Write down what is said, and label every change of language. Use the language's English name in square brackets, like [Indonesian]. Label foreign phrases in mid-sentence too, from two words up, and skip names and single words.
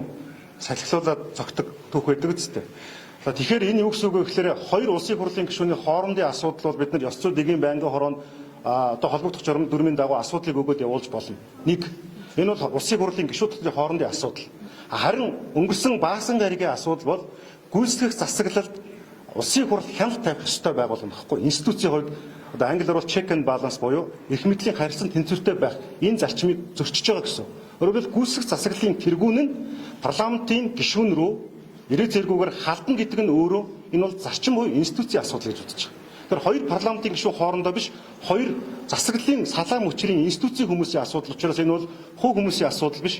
[Mongolian] Салхилуулаад зогтдог түүх байдаг үстэй. За тэгэхээр энэ юу гэсэн үг вэ гэхээр хоёр улсын хурлын гишүүний хоорондын асуудал бол бид нар ёс зүйн дэгийн байнгын хороонд одоо холбогдох журам дүрмийн дагуу асуудлыг өгөөд явуулж болно. Нэг энэ бол улсын хурлын гишүүдийн хоорондын асуудал. Харин өнгөрсөн баасан гаригийн асуудал бол гүйцэтгэх засаглалд улсын хурл хяналт тавих ёстой байгуулна гэхгүй. Институцийн хувьд одоо англиар бол [English] check and balance [Mongolian] буюу эрх мэдлийн харьцан тэнцвэртэй байх энэ зарчмыг зөрчиж байгаа гэсэн. Өөрөөр хэлбэл гүйцэтгэх засаглалын тэргүүн нь парламентын гишүүн рүү ирээ зэргүүгээр халдна гэдэг нь өөрөө энэ бол зарчим буюу институцийн асуудал гэж үзэж байгаа. Тэгэхээр хоёр парламентын гишүүн хоорондоо биш хоёр засаглалын салаа мөчрийн институцийн хүмүүсийн асуудал учраас энэ бол хувь хүмүүсийн асуудал биш.